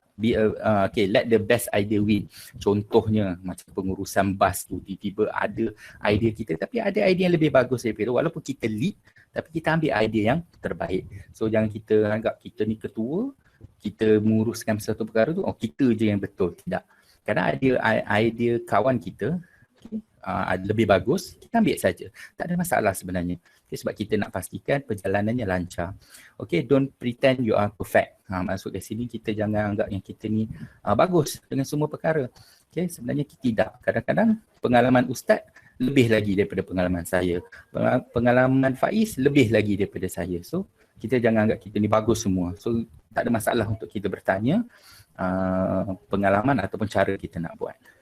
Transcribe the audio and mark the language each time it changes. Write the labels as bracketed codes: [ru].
[en] Let the best idea win. [ms] Contohnya macam pengurusan bas tu, tiba-tiba ada idea kita tapi ada idea yang lebih bagus daripada, walaupun kita lead tapi kita ambil idea yang terbaik. So jangan kita anggap kita ni ketua, kita menguruskan satu perkara tu, kita je yang betul. Tidak. Kadang idea kawan kita lebih bagus, kita ambil saja. Tak ada masalah sebenarnya. Okay, sebab kita nak pastikan perjalanannya lancar. [en] Okay, don't pretend you are perfect. [ms] Maksud dari sini kita jangan anggap yang kita ni bagus dengan semua perkara. Okay, sebenarnya kita tidak. Kadang-kadang pengalaman Ustaz lebih lagi daripada pengalaman saya. Pengalaman Faiz lebih lagi daripada saya. So, kita jangan anggap kita ni bagus semua. So, tak ada masalah untuk kita bertanya pengalaman ataupun cara kita nak buat.